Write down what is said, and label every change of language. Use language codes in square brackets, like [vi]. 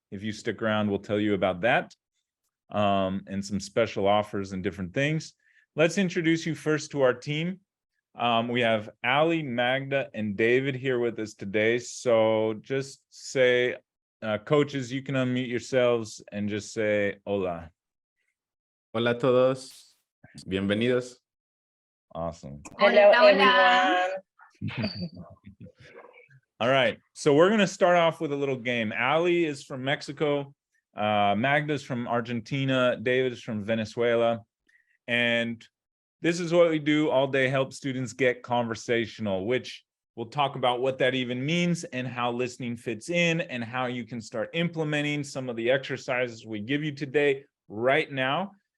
[en] If you stick around, we'll tell you about that and some special offers and different things. Let's introduce you first to our team. We have Ali, Magda, and David here with us today. So just say, coaches, you can unmute yourselves and just say hola. [es] Hola a todos, bienvenidos. [en] Awesome. Hello, everyone. All right, so we're going to start off with a little game. Ali is from Mexico, Magda's from Argentina, David is from Venezuela, and this is what we do all day: help students get conversational, which we'll talk about what that even means and how listening fits in and how you can start implementing some of the exercises we give you today right now.